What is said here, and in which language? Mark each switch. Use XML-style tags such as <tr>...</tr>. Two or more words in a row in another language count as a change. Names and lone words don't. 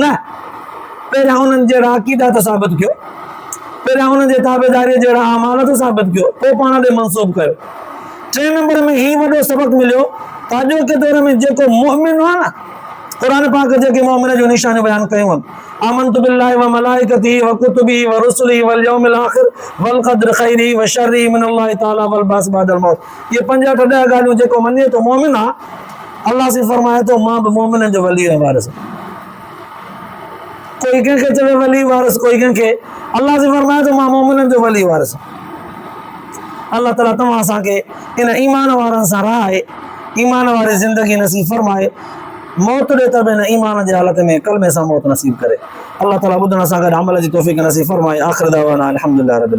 <sd>न, पहिरियां उन्हनि जहिड़ा अक़ीदा त साबित कयो, पहिरियां उन्हनि जे ताबेदारीअ जहिड़ा अमाल त साबित कयो, पोइ पाण ॾे मंसूब कयो। 3 नंबर में हीउ वॾो सबक मिलियो त अॼोके दौर में जेको मोमिन आहे न, क़ुर पाक जेके मोमिन जूं निशानियूं बयान कयूं आहिनि,</sd> <ar>آمنت بالله وملائكته وكتبه ورسله واليوم الآخر والقدر خيره وشره من الله تعالى والبعث بعد الموت.</ar> <sd>ये 5 8 10 ॻाल्हियूं जेको मञे थो मोमिन आहे, अल्लाह से फरमाए थो मां बि मोमिननि जो वली ऐं वारिस। कोई कंहिंखे चवे वली वारिस, कोई कंहिंखे, अल्लाह से फरमाए थो मां मोमिननि जो वली वारिस। अल्लाह ताला तव्हां असांखे इन ईमान वारनि सां रहाए, ईमान वारी ज़िंदगी नसीब फरमाए, मौत ॾे त बि हिन ईमान जे हालत में कलमे सां मौत नसीब करे। अल्लाह ताला ॿुधण सां गॾु अमल जी तौफ़ीक़ नसीब फरमाए।</sd> <ar>آخر دعوانا الحمد لله رب العالمين.</ar>